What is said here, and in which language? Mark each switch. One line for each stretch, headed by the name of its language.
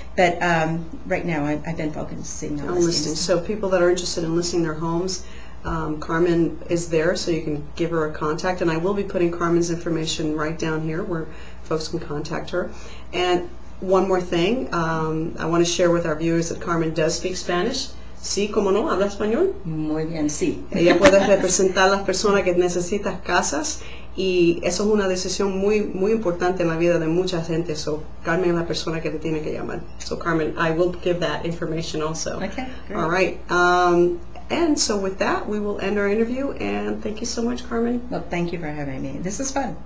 English: But right now I've been focusing on listings. So people that are interested in listing their homes, Carmen is there, so you can give her a contact, and I will be putting Carmen's information right down here where folks can contact her. And one more thing, I want to share with our viewers that Carmen does speak Spanish.
Spanish: Sí, como no, habla español. Muy bien, sí. Ella puede representar a las personas que necesitan casas, y eso es una decisión muy importante en la vida de mucha gente. So Carmen es la persona que te tiene que llamar.
English: So Carmen, I will give that information also. Okay, great. All right. And so with that, we will end our interview, and thank you so much, Carmen. Well, thank you for having me. This is fun.